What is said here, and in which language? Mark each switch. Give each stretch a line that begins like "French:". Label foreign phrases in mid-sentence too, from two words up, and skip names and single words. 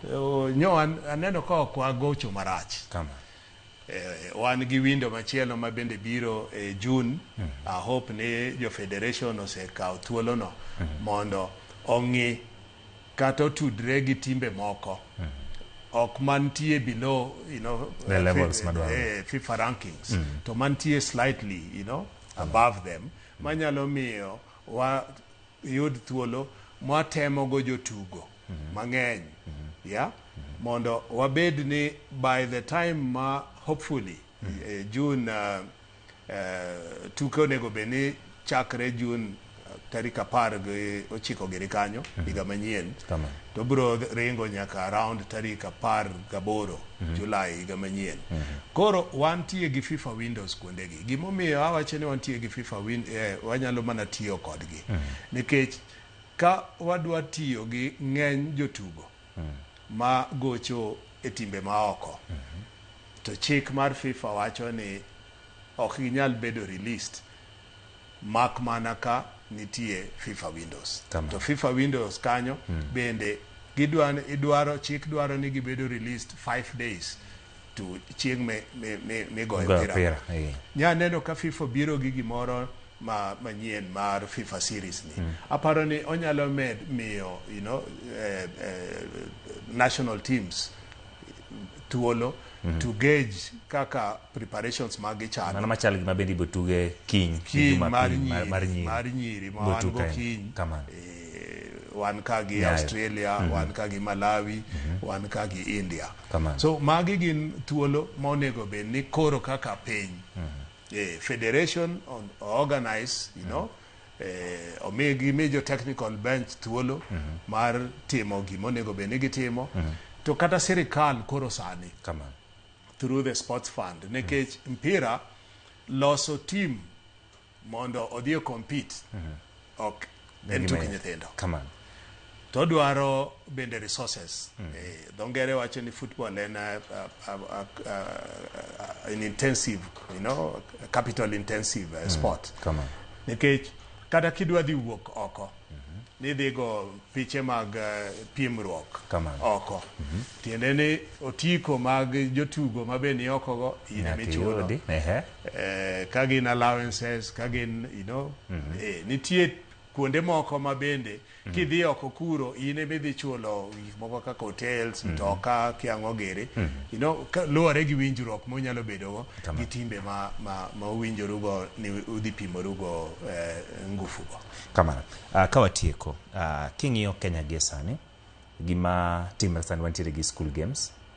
Luo (Kenya and Tanzania): Nyo aneno ka wagocho marach. Kamano. Wan gi window machielo ma bende biro June.
English: I hope
Luo (Kenya and Tanzania): ne jo federation osekawo thuolo no mondo ong'i kata otudre gi timbe moko. Ok mantie
English: below, you know, the levels FIFA rankings.
Luo (Kenya and Tanzania): To mantie
English: slightly, you know, above them.
Luo (Kenya and Tanzania): Manyalo miyo wa yud thuolo ma temo go jotugo mang'eny. Yeah. Mondo wabed ni
English: by the time
Luo (Kenya and Tanzania): ma hopefully June tuke onego beni chakre June tarik 19 giri kanyo higa manyien. To bro ringo nyaka around tarik 18 July higa manyien. Koro wantie gi FIFA windows kuondegi. Gimomiyo awacho ni wantie gi FIFA wanyalo mana tiyo kodgi. Nikech ka wadwa tiyo gi ng'eny jotugo ma gocho e timbe maoko, to chik mar FIFA wacho ni ok ginyal bedo released mak mana ka nitie FIFA windows. To FIFA windows kanyo bende chik dwaro ni gibedo released 5 days to chieng' me goyo pira. Nya neno ka FIFA biro gi gimoro manyien mar FIFA series ni. Aparo ni onyalo miyo,
English: you know, national teams thuolo to gauge kaka preparations
Luo (Kenya and Tanzania): magi chalo. Mana machal gima bendi botuge kiny mar nyiri ma wan go kiny. Wan ka gi Australia, wan ka gi Malawi, wan ka gi India. So magi gin thuolo ma onego bed ni koro kaka piny.
English: Federation organize, you know,
Luo (Kenya and Tanzania): omigi
English: major technical bench
Luo (Kenya and Tanzania): thuolo mar timo gimonego bed ni gitimo. To kata sirikal koro sani
English: through the sports fund
Luo (Kenya and Tanzania): nekech mpira loso team mondo odhi compete ok en tuk nyithindo. To dwaro bende resources. Dongere wacho ni
English: football en an intensive, you know, capital intensive sport.
Luo (Kenya and Tanzania): Nekech kata kidwa dhi wuok oko nidhi go piche mag piemruok oko. Tiende ni otiko mag jotugo mabeni oko go ine michulo. Ka gin allowances, ka gin,
English: you know,
Luo (Kenya and Tanzania): nitie kuonde moko mabende kidhi oko kuro ine midhi chulo gik moko kaka hotels, mtoka, kiang'o giri.
English: You know,
Luo (Kenya and Tanzania): luwore gi winjruok monyalo bedogo gi timbe ma uwinjorugo ni udhi pimorugo ngufugo. Kamano. Kawatieko, king'iyo Kenya gi sani, gima timre sani wantiere gi school games,